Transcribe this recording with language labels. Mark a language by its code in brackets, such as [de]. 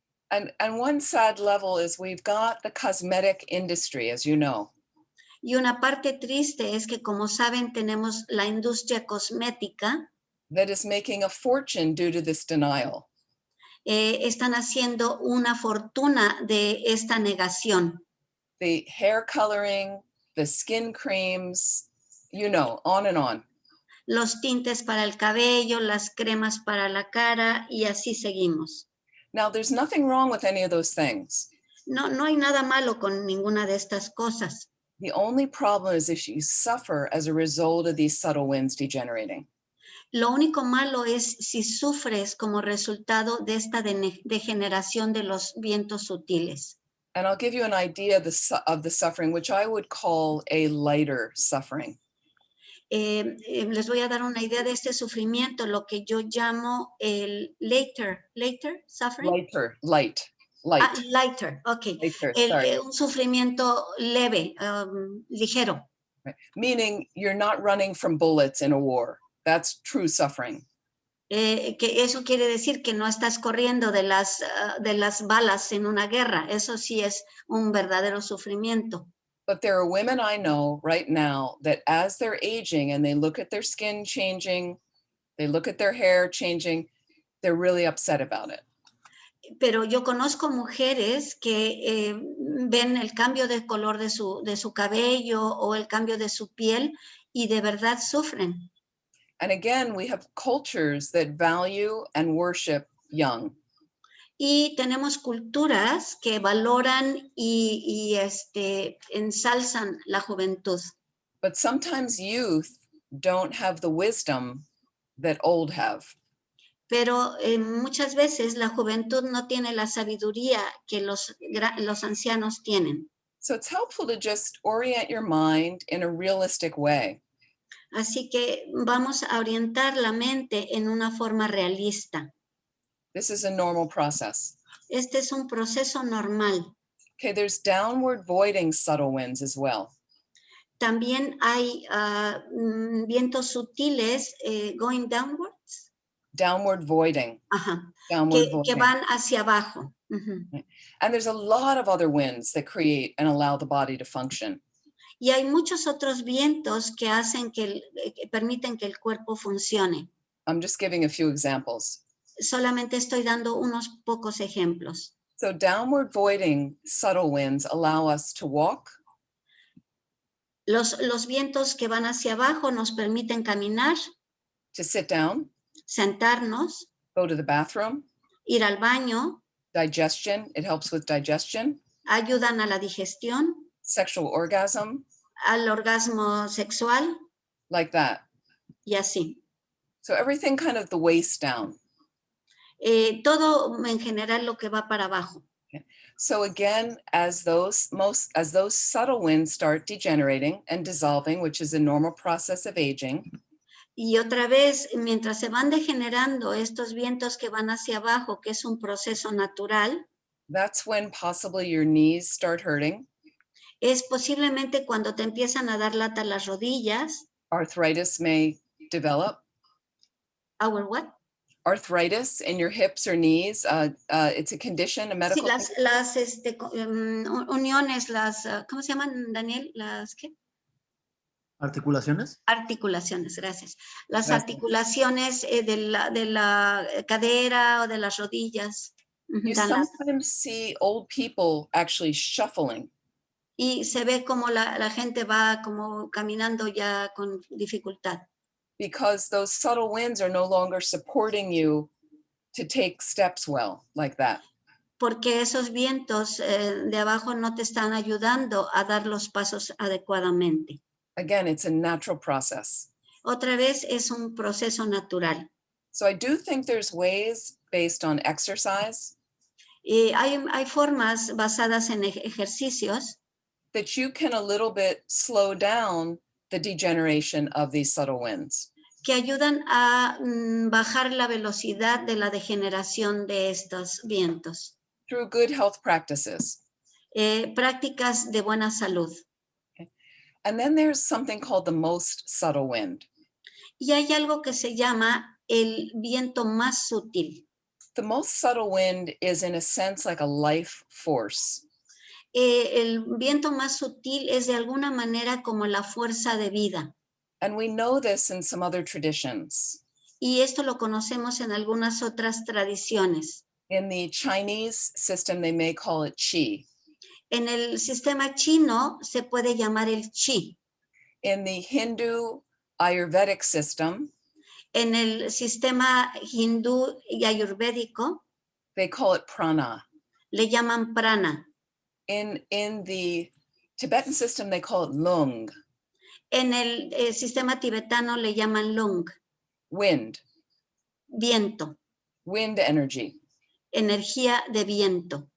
[en] And one sad level is we've got the cosmetic industry, as you know. [es] Y una parte triste es que, como saben, tenemos la industria cosmética. [en] that is making a fortune due to this denial. [es] Están haciendo una fortuna de esta negación. [en] The hair coloring, the skin creams, you know, on and on. [es] Los tintes para el cabello, las cremas para la cara y así seguimos. [en] Now, there's nothing wrong with any of those things. [es] No hay nada malo con ninguna de estas cosas. [en] The only problem is if you suffer as a result of these subtle winds degenerating. [es] Lo único malo es si sufres como resultado de esta degeneración de los vientos sutiles. [en] And I'll give you an idea of the suffering, which I would call a lighter suffering. [es] Les voy a dar una idea de este sufrimiento, lo que yo llamo el [en] later suffering. Light. Lighter, ok. Lighter, [es] un sufrimiento leve, ligero. [en] Right. Meaning you're not running from bullets in a war. That's true suffering. [es] Que eso quiere decir que no estás corriendo de las balas en una guerra. Eso sí es un verdadero sufrimiento. [en] But there are women I know right now that as they're aging and they look at their skin changing, they look at their hair changing, they're really upset about it. [es] Pero yo conozco mujeres que ven el cambio de color de su cabello o el cambio de su piel y de verdad sufren. [en] And again, we have cultures that value and worship young. [es] Y tenemos culturas que valoran y ensalzan la juventud. [en] But sometimes youth don't have the wisdom that old have. [es] Pero muchas veces la juventud no tiene la sabiduría que los ancianos tienen. [en] So it's helpful to just orient your mind in a realistic way. [es] Así que vamos a orientar la mente en una forma realista. [en] This is a normal process. [es] Este es un proceso normal. [en] Okay, there's downward voiding subtle winds as well. [es] También hay vientos sutiles [en] going downwards. Downward voiding. Ajá. Downward [es] Que [en] voiding. [es] van hacia abajo. [en] Uh-huh. And there's a lot of other winds that create and allow the body to function. [es] Y hay muchos otros vientos que hacen que permiten que el cuerpo funcione. [en] I'm just giving a few examples. [es] Solamente estoy dando unos pocos ejemplos. [en] So downward voiding subtle winds allow us to walk. [es] Los vientos que van hacia abajo nos permiten caminar, [en] To sit down, [es] sentarnos, [en] go to the bathroom, [es] ir al baño, [en] digestion, it helps with digestion, [es] ayudan a la digestión, [en] sexual orgasm, [es] al orgasmo sexual [en] like that. [es] y así. [en] So everything kind of the waist down. [es] Todo en general lo que va para abajo. [en] So again, as those subtle winds start degenerating and dissolving, which is a normal process of aging. [es] Y otra vez, mientras se van degenerando estos vientos que van hacia abajo, que es un proceso natural, [en] That's when possibly your knees start hurting. [es] es posiblemente cuando te empiezan a dar lata las rodillas. [en] Arthritis may develop. Our what? Arthritis in your hips or knees. It's a condition, a medical [es] Sí, las uniones, ¿cómo se llaman, Daniel? ¿Las qué? ¿Articulaciones? Articulaciones, gracias. Las Gracias. articulaciones de la cadera o de las rodillas. [en] You [es] dan lata. [en] sometimes see old people actually shuffling [es] Y se ve como la gente va como caminando ya con dificultad. [en] because those subtle winds are no longer supporting you to take steps well, like that. [es] Porque esos vientos de abajo no te están ayudando a dar los pasos adecuadamente. [en] Again, it's a natural process. [es] Otra vez es un proceso natural. [en] So I do think there's ways based on exercise [es] Hay formas basadas en ejercicios [en] that you can a little bit slow down the degeneration of these subtle winds. [es] que ayudan a bajar la velocidad de la degeneración de estos vientos. [en] Through good health practices. [es] Prácticas de buena salud. [en] And then there's something called the most subtle wind. [es] Y hay algo que se llama el viento más sutil. [en] The most subtle wind is in a sense like a life force. [es] El viento más sutil es de alguna manera como la fuerza de vida. [en] And we know this in some other traditions. [es] Y esto lo conocemos en algunas otras tradiciones. [en] In the Chinese system, they may call it qi. [es] En el sistema chino se puede llamar el chi. [en] In the Hindu Ayurvedic system, [es] En el sistema hindú y ayurvédico [en] they call it prana. [es] le llaman prana. [en] In the Tibetan system, they call it lung, [es] En el sistema tibetano le llaman lung, [en] wind, [es] viento, [en] wind energy. [es] energía de viento.